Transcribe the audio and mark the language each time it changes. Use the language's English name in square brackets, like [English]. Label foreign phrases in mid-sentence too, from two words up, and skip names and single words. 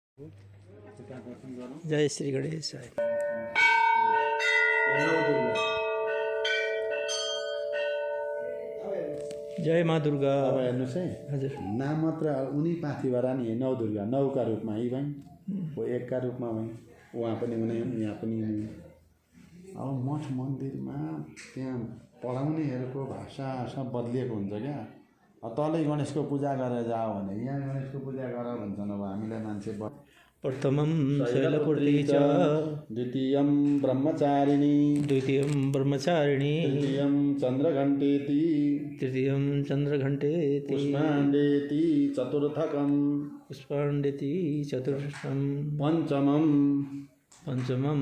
[Nepali] जय श्री गणेश। जय माँ दुर्गा। अब हेर्नुहोस् है, हजुर नाम मात्र उनी पाथिभरा नि नौ दुर्गा, नौका रूपमा यी भइन्, वो एकका रूपमा भइन्, उहाँ पनि हुने हुन्, यहाँ पनि हुने हुन्। अब मठ मन्दिरमा त्यहाँ पढाउनेहरूको भाषा सब बदलिएको हुन्छ क्या। तलै गणेशको पूजा गरेर जाओ भने यहाँ गणेशको पूजा गर भन्छन्। अब हामीलाई मान्छे [Sanskrit] प्रथमं शैलपुत्री च द्वितीयं ब्रह्मचारिणी द्वितीयं ब्रह्मचारिणी तृतीयं चन्द्रघण्टेति तृतीयं चन्द्रघण्टेति पुष्पाण्डेति चतुर्थकं पुष्पाण्डेति चतुर्थं पंचमं